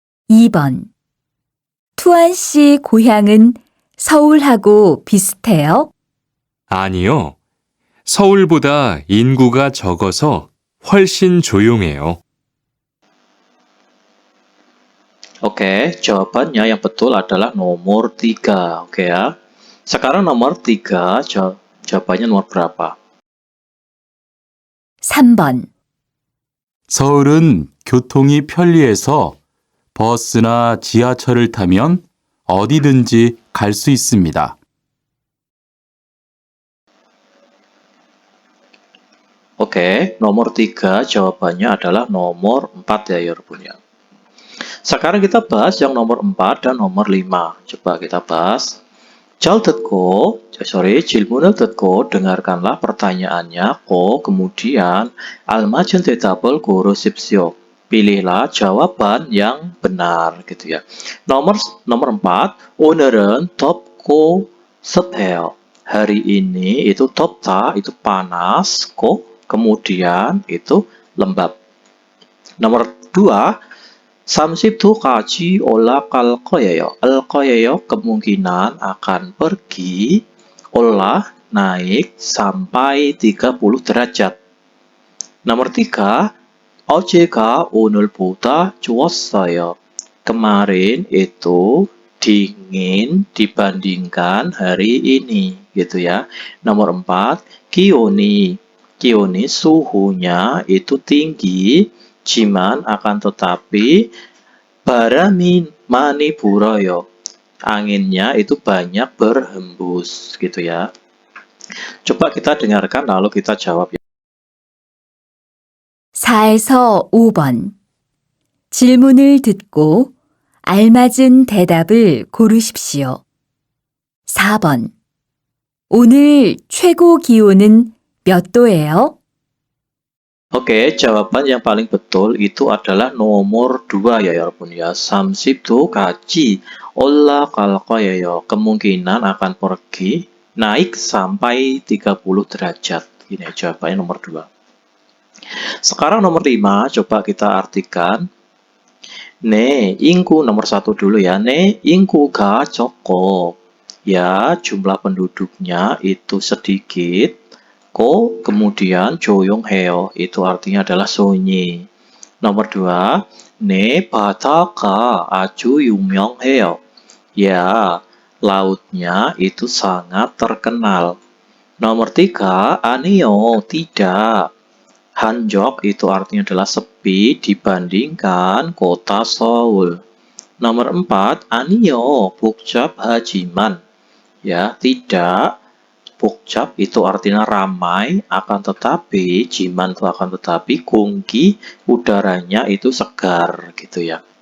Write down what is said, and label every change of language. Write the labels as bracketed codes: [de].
[ko] 2번 투안 씨 고향은 서울하고 비슷해요? 아니요. 서울보다 인구가 적어서 훨씬 조용해요. [id] Oke, jawabannya yang betul adalah nomor 3. Oke ya. Sekarang nomor 3, jawabannya nomor berapa? [ko] 3번 서울은 교통이 편리해서 버스나 지하철을 타면 어디든지 갈 수 있습니다. [id] Oke, nomor 3 jawabannya adalah nomor 4 ya [ko] 여러분 [id] ya. Sekarang kita bahas yang nomor 4 dan nomor 5. Coba kita bahas. [ko] 질문을 듣고 [id] dengarkanlah pertanyaannya. kemudian [ko] 알맞은 대답을 고르십시오. [id] Pilihlah jawaban yang benar gitu ya. Nomor 4, [ko] 오늘은 덥고 습해요. [id] Hari ini itu [ko] 덥다, [id] itu panas, kemudian itu lembab. Nomor 2, [ko] 30도까지 올라갈 거예요. [id] kemungkinan akan pergi, naik sampai 30 derajat. [ko] Nomor 3, 어제가 오늘보다 추웠어요. [id] Kemarin itu dingin dibandingkan hari ini, gitu ya. Nomor 4, [ko] 기온이 [id] suhunya itu tinggi, jiman akan tetapi [ko] 바람이 많이 불어요. [id] Anginnya itu banyak berhembus, gitu ya. Coba kita dengarkan lalu kita jawab. [ko] 4에서 5번. 질문을 듣고 알맞은 대답을 고르십시오. 4번. 오늘 최고 기온은 몇 도예요? [id] Oke, jawaban yang paling betul itu adalah nomor 2 ya [ko] 여러분 [id] ya. [ko] 30도까지 올라갈 거예요. [id] Kemungkinan akan pergi naik sampai 30 derajat. Ini jawabannya nomor 2. Sekarang nomor 5, coba kita artikan. [ko] 네, 인구 [id] nomor 1 dulu ya. [ko] 네, 인구가 적고. [id] Ya, jumlah penduduknya itu sedikit. Kemudian [ko] 조용해요. [id] Itu artinya adalah sunyi. Nomor 2, [ko] 네, 바다가 아주 유명해요. [id] Ya, lautnya itu sangat terkenal. Nomor 3, [ko] 아니요, [id] tidak. Hanjok itu artinya adalah sepi dibandingkan kota Seoul. Nomor 4, [ko] 아니요, 복잡하지만. [id] Ya, tidak. Bokjab itu artinya ramai, akan tetapi, jiman itu akan tetapi, [ko] 공기, [id] udaranya itu segar, gitu ya.